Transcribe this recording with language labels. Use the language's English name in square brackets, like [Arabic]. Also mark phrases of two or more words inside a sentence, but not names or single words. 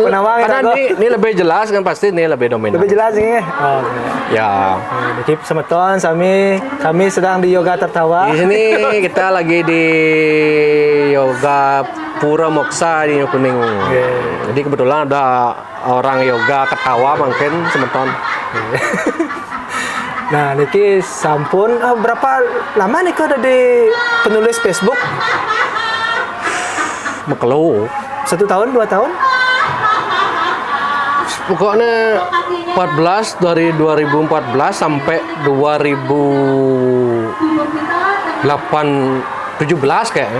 [Indonesian] Karena ini lebih jelas kan pasti ini lebih dominan. Lebih jelas ini. Ya. Dikip semeton kami sedang di Yoga Tertawa. Di sini kita lagi di Yoga Pura Moksa di Kuning. Jadi kebetulan ada orang yoga ketawa mungkin semeton. Nah, [Balinese] niki sampun [Indonesian] berapa lama nih ada di penulis Facebook? [Balinese] Mekelo [Indonesian] 1 tahun, 2 tahun? pokoknya 14 dari 2014 sampai 2017 kayaknya.